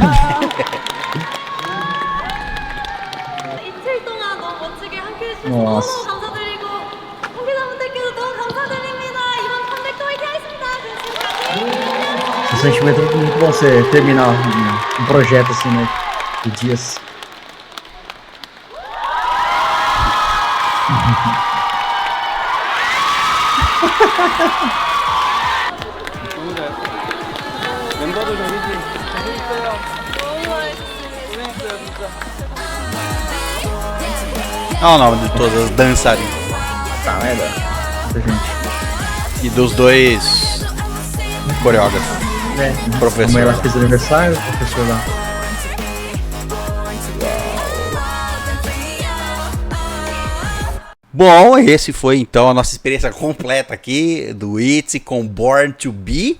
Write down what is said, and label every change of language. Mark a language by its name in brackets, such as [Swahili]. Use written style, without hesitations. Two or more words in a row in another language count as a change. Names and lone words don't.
[Korean] 이틀 동안 너무 멋지게 함께 해주셔서 [Portuguese] Nossa. [Korean] 너무 감사드리고 관계자분들께도 너무 감사드립니다. 이번 컴백도 화이팅 하겠습니다. 지금까지. [Portuguese] Esse sentimento é muito bom você terminar um projeto assim, né? De dias. [Korean] 너무 잘. 멤버들 저기 잘했어요. 너무 잘해주셨습니다. 고생했어요 진짜. [Portuguese] Olha o nome de todas as dançarinas. Tá, né? Muita gente. E dos dois coreógrafos. Professor. Como ela fez aniversário, o professor lá. Bom, esse foi então a nossa experiência completa aqui do ITZY com Born to Be.